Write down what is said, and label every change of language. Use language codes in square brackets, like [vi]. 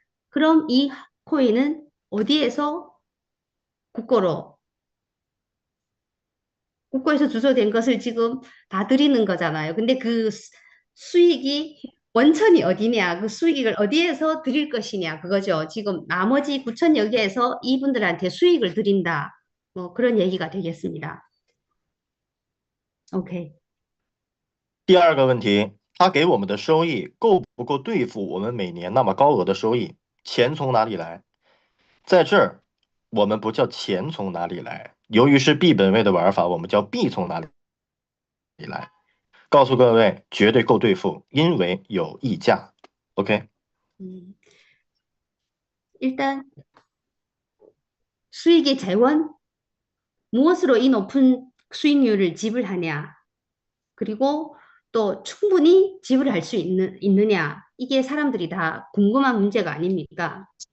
[ko] 그럼 이 코인은 어디에서 국고에서 주소된 것을 지금 다 드리는 거잖아요. 근데 그 수익이 원천이 어디냐, 그 수익을 어디에서 드릴 것이냐, 그거죠. 지금 나머지 9천여 개에서 이분들한테 수익을 드린다. 뭐 그런 얘기가 되겠습니다. [en] OK。 [zh] 第二个问题，他给我们的收益够不够兑付我们每年那么高额的收益？钱从哪里来？在这儿，我们不叫钱从哪里来，由于是币本位的玩法，我们叫币从哪里来。告诉各位，绝对够兑付，因为有溢价。 [en] OK。 [ko] 일단 수익의 재원, 무엇으로 이 높은 수익률을 지불하냐, 그리고 또 충분히 지불할 수 있느냐, 이게 사람들이 다 궁금한 문제가 아닙니까?